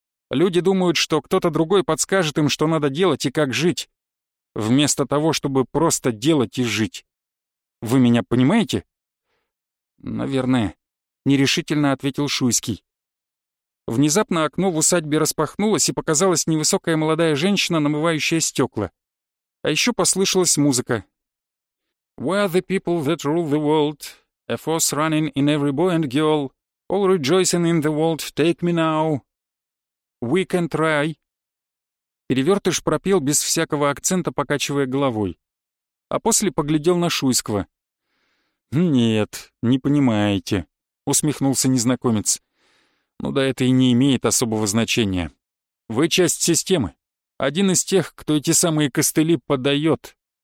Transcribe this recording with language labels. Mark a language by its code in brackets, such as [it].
[ru] Люди думают, что кто-то другой подскажет им, что надо делать и как жить, вместо того, чтобы просто делать и жить. Вы меня понимаете?» «Наверное», — нерешительно ответил Шуйский. Внезапно окно в усадьбе распахнулось, и показалась невысокая молодая женщина, намывающая стекла. А еще послышалась музыка. [en] «Where the people that rule the world, a force running in every boy and girl, all rejoicing in the world, take me now. We can try». [ru] Перевертыш пропел без всякого акцента, покачивая головой. А после поглядел на Шуйского. «Нет, не понимаете. — усмехнулся незнакомец. «Ну да, это и не имеет особого значения. Вы часть системы. Один из тех, кто эти самые костыли подает.